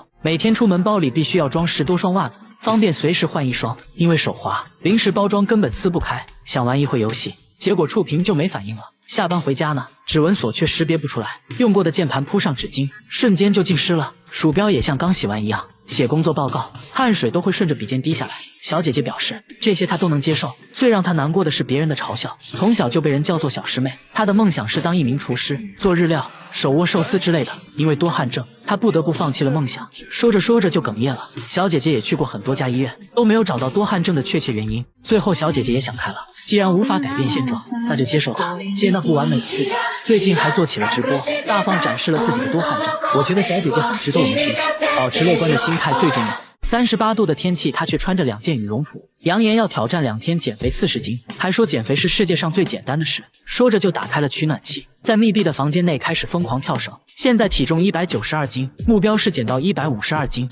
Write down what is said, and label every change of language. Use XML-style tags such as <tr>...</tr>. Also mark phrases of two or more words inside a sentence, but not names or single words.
<zh>每天出門包裡必須要裝10多雙襪子，方便隨時換一雙。因為手滑，臨時包装根本撕不開。想玩一會遊戲，結果觸屏就沒反應了。下班回家呢，指紋鎖卻識別不出來，用過的鍵盤鋪上紙巾，瞬間就浸濕了，鼠標也像剛洗完一樣。寫工作報告，汗水都會順着筆尖滴下來。小姐姐表示，這些她都能接受，最讓她難過的是別人的嘲笑。從小就被人叫做小師妹，她的夢想是當一名廚師，做日料、手握壽司之類的。因為多汗症，她不得不放棄了夢想。說着说着就哽咽了。小姐姐也去過很多家医院，都沒有找到多汗症的確切原因。最後小姐姐也想開了，既然無法改變現狀，那就接受它，接納不完美的自己。最近還做起了直播，大方展示了自己的多汗症。我覺得小姐姐很值得我們學習，保持樂觀的心態最重要。38度的天氣，她卻穿着2件羽絨服，揚言要挑戰2天減肥40斤，還說減肥是世界上最簡單的事。說着就打開了取暖器，在密閉的房間內開始瘋狂跳繩。現在體重192斤，目標是減到152斤。</zh>